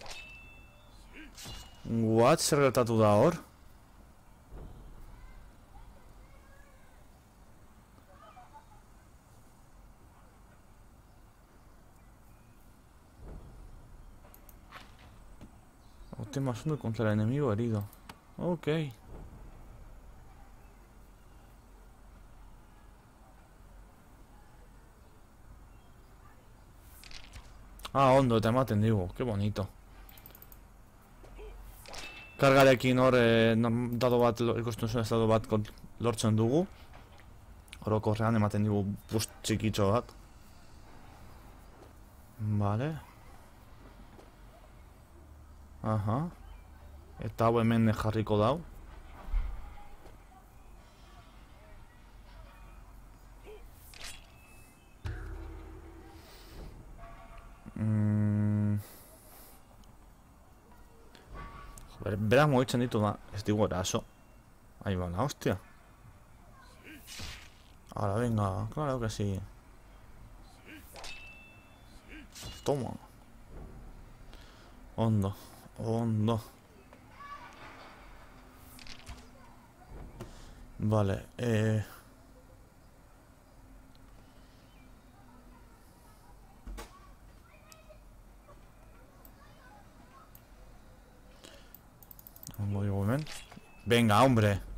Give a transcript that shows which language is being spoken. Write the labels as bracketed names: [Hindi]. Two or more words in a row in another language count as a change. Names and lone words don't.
[English] What? [Basque] Zer gertatu da hor? [Spanish] Obtén más uno contra el enemigo herido. [Basque] Ok. Ah, ondo, eta ematen digu, [Spanish] que bonito. [Basque] Kargarekin hor, dado bat, ikusten zuen ez dado bat lortzen dugu. Orokorrean ematen digu boost txikitxo bat. [Spanish] Vale. Aha. [Basque] Eta hau hemen jarriko dau. Berak mogitzen ditu da, ez digu eraso. [Spanish] Ahí va la hostia. Ahora venga, claro que sí. Toma. [Basque] Ondo, ondo. [Spanish] Vale, venga, hombre.